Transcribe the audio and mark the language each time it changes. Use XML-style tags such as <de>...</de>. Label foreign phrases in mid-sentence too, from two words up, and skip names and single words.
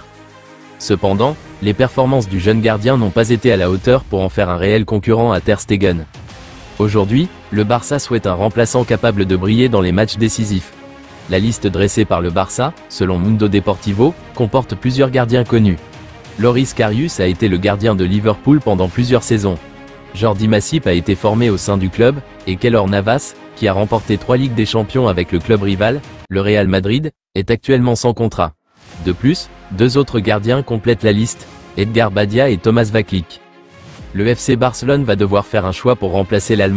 <fr>Cependant, les performances du jeune gardien n'ont pas été à la hauteur pour en faire un réel concurrent à Ter Stegen. Aujourd'hui, le Barça souhaite un remplaçant capable de briller dans les matchs décisifs. La liste dressée par le Barça, selon Mundo Deportivo, comporte plusieurs gardiens connus. Loris Karius a été le gardien de Liverpool pendant plusieurs saisons. Jordi Massip a été formé au sein du club, et Keylor Navas, qui a remporté 3 Ligues des Champions avec le club rival, le Real Madrid, est actuellement sans contrat. De plus, 2 autres gardiens complètent la liste, Edgar Badia et Thomas Vaclik. Le FC Barcelone va devoir faire un choix pour remplacer l'Allemand.</fr>